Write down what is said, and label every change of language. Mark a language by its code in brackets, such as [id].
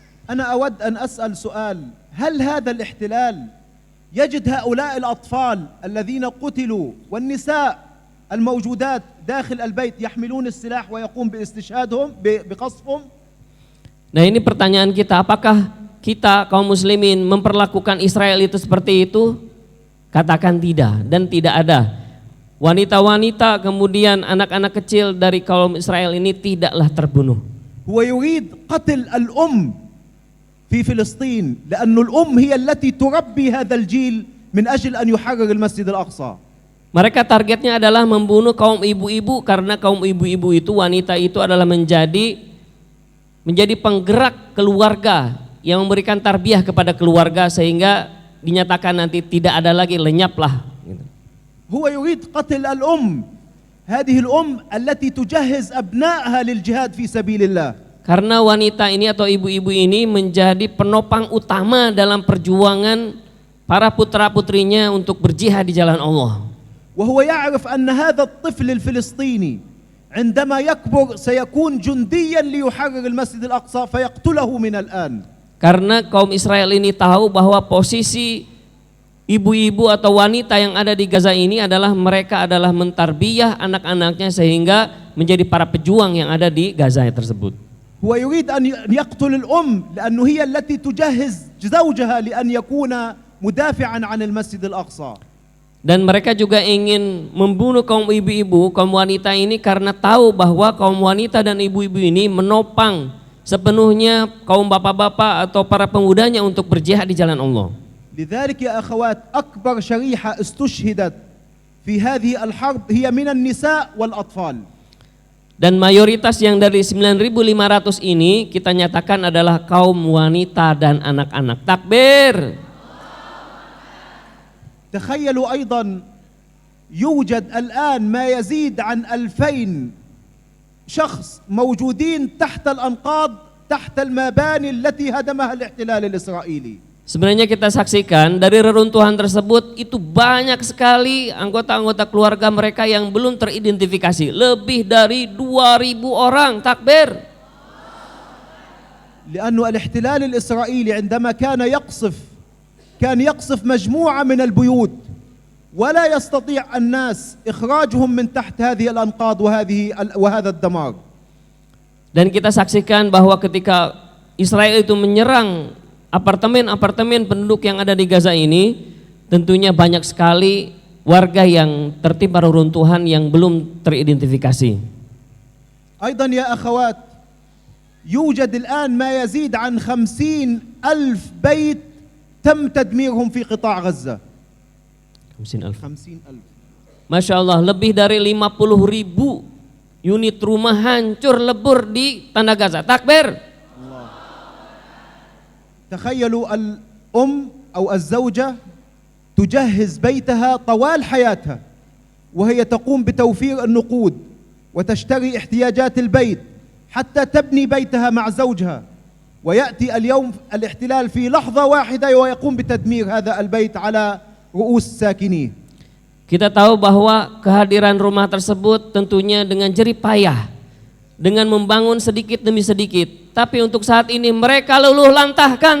[ar] أنا أود أن أسأل سؤال، هل هذا الاحتلال يجد هؤلاء الأطفال الذين قتلوا والنساء الموجودات داخل البيت يحملون السلاح ويقوم باستشهادهم بقصفهم؟ [id] Nah, ini pertanyaan kita, apakah kita kaum muslimin memperlakukan Israel itu seperti itu? Katakan tidak dan tidak ada. Wanita-wanita kemudian anak-anak kecil dari kaum Israel ini tidaklah terbunuh. [ar] هو يريد قتل الأم في فلسطين لأن الأم هي التي تربي هذا الجيل من أجل أن يحرر المسجد الأقصى. [id] Mereka targetnya adalah membunuh kaum ibu-ibu karena kaum ibu-ibu itu, wanita itu adalah menjadi penggerak keluarga yang memberikan tarbiyah kepada keluarga sehingga dinyatakan nanti tidak ada lagi, lenyaplah. [ar] هو يريد قتل الأم، هذه الأم التي تجهز أبنائها للجهاد في سبيل الله. [id] Karena wanita ini atau ibu-ibu ini menjadi penopang utama dalam perjuangan para putra-putrinya untuk berjihad di jalan Allah. [ar] وهو يعرف أن هذا الطفل الفلسطيني عندما يكبر سيكون جنديا ليحرر المسجد الأقصى فيقتله من الآن. [id] Karena kaum Israel ini tahu bahwa posisi ibu-ibu atau wanita yang ada di Gaza ini adalah mereka adalah mentarbiyah anak-anaknya sehingga menjadi para pejuang yang ada di Gaza tersebut. [ar] هو يريد أن يقتل الأم لأنه هي التي تجهز زوجها لأن يكون مدافعا عن المسجد الأقصى. [id] Dan mereka juga ingin membunuh kaum ibu-ibu, kaum wanita ini karena tahu bahwa kaum wanita dan ibu-ibu ini menopang sepenuhnya kaum bapak-bapak atau para pemudanya untuk berjihad di jalan Allah. [ar] لذلك يا أخوات أكبر شريحة استشهدت في هذه الحرب هي من النساء والأطفال. [id] Dan mayoritas yang dari 9.500 ini kita nyatakan adalah kaum wanita dan anak-anak. [ar] Takbir. تخيلوا أيضا يوجد الآن ما يزيد عن 2000 شخص موجودين تحت الأنقاض تحت المباني التي هدمها الاحتلال الإسرائيلي. [id] Sebenarnya kita saksikan dari reruntuhan tersebut itu banyak sekali anggota-anggota keluarga mereka yang belum teridentifikasi. Lebih dari 2.000 orang. Takbir. [ar] لأنه الاحتلال الإسرائيلي عندما كان يقصف مجموعة من البيوت ولا يستطيع الناس إخراجهم من تحت هذه الأنقاض وهذا الدمار. [id] Dan kita saksikan bahwa ketika Israel itu menyerang apartemen-apartemen penduduk yang ada di Gaza ini, tentunya banyak sekali warga yang tertimpa reruntuhan yang belum teridentifikasi. [ar] أيضا يا أخوات يوجد الآن ما يزيد عن 50,000 بيت تم تدميرهم في قطاع غزة. 50,000. [id] Masya Allah, lebih dari 50.000 unit rumah hancur lebur di tanah Gaza. [ar] Takbir. تخيلوا الأم أو الزوجة تجهز بيتها طوال حياتها وهي تقوم بتوفير النقود وتشتري احتياجات البيت حتى تبني بيتها مع زوجها، ويأتي اليوم الاحتلال في لحظة واحدة ويقوم بتدمير هذا البيت على رؤوس ساكنيه. [id] Kita tahu bahwa kehadiran rumah tersebut tentunya dengan jerih payah, dengan membangun sedikit demi sedikit. Tapi untuk saat ini mereka luluh lantahkan.